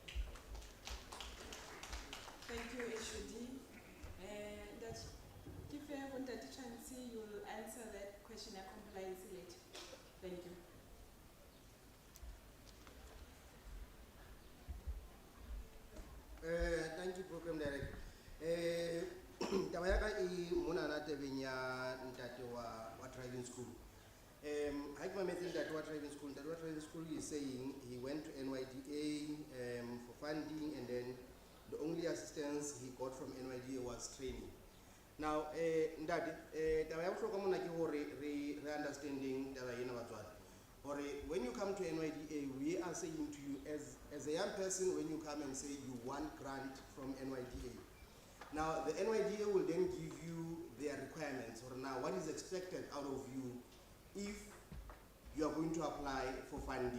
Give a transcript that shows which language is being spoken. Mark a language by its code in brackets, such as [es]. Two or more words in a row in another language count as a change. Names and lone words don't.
[en] Thank you, HUD. section of compliance later. Thank you. Thank you, Program Director. [st] Taba ya ka e mona na tabeng ya ntate wa [en] driving school. [st] Ha ke mametse ntate wa [en] driving school is saying he went to NYDA for funding, and then the only assistance he got from NYDA was training. Now, [st] ntate, taba ya bohlokwa mona ke hore re understanding taba ena batswadi. [en] Or when you come to NYDA, we are saying to you as a young person, when you come and say you want grant from NYDA. Now, the NYDA will then give you their requirements, or now what is expected out of you if you are going to apply for funding.